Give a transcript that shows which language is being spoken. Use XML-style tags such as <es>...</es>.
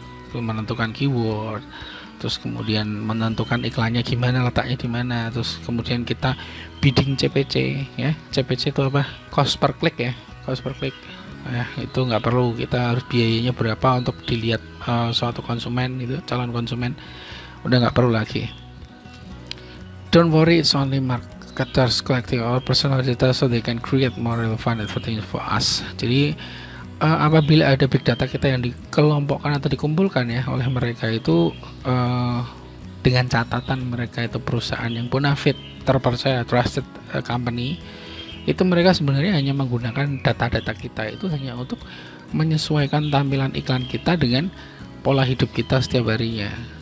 <id>Menentukan keyword, terus kemudian menentukan iklannya gimana, letaknya di mana, terus kemudian kita bidding CPC ya. CPC itu apa? Cost per click ya, cost per click ya. Itu nggak perlu, kita harus biayanya berapa untuk dilihat suatu konsumen, itu calon konsumen, udah nggak perlu lagi.</id> <en>Don't worry, it's only marketers collecting our personal data so they can create more relevant advertising for us.</en> <id>Jadi apabila ada big data kita yang dikelompokkan atau dikumpulkan ya oleh mereka itu dengan catatan mereka itu perusahaan yang bonafide, terpercaya,</id> <en>trusted company,</en> <id>itu mereka sebenarnya hanya menggunakan data-data kita itu hanya untuk menyesuaikan tampilan iklan kita dengan pola hidup kita setiap harinya.</id>